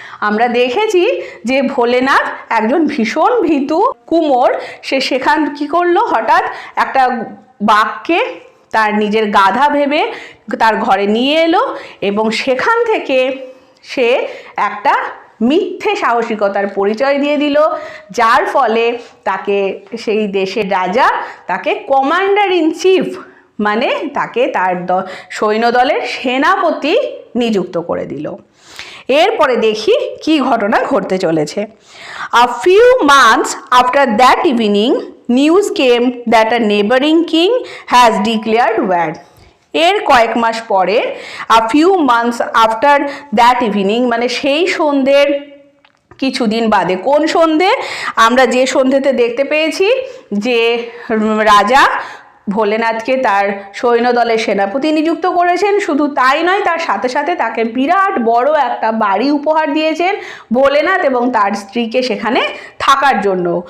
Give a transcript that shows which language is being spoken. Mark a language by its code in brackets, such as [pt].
[bn] আমরা দেখেছি যে ভোলেনাথ একজন ভীষণ ভীতু কুমোর, সেখান কি করলো, হঠাৎ একটা বাঘকে তার নিজের গাধা ভেবে তার ঘরে নিয়ে এলো এবং সেখান থেকে সে একটা মিথ্যে সাহসিকতার পরিচয় দিয়ে দিল, যার ফলে তাকে সেই দেশের রাজা তাকে কমান্ডার ইন চিফ মানে তাকে তার সৈন্যদলের সেনাপতি নিযুক্ত করে দিল। এরপরে দেখি কি ঘটনা ঘটতে চলেছে। [en] A few months after that evening, news came that a neighboring king has declared war. [bn] এর কয়েক মাস পরে [en] a few months after that evening [bn] মানে সেই সন্ধ্যের কিছুদিন বাদে, কোন সন্ধে, আমরা যে সন্ধেতে দেখতে পেয়েছি যে রাজা ভোলেনাথকে তার সৈন্যদলের সেনাপতি নিযুক্ত করেছেন, শুধু তাই নয় তার সাথে সাথে তাকে বিরাট বড় একটা বাড়ি উপহার দিয়েছেন ভোলেনাথ এবং তার স্ত্রীকে সেখানে থাকার জন্য।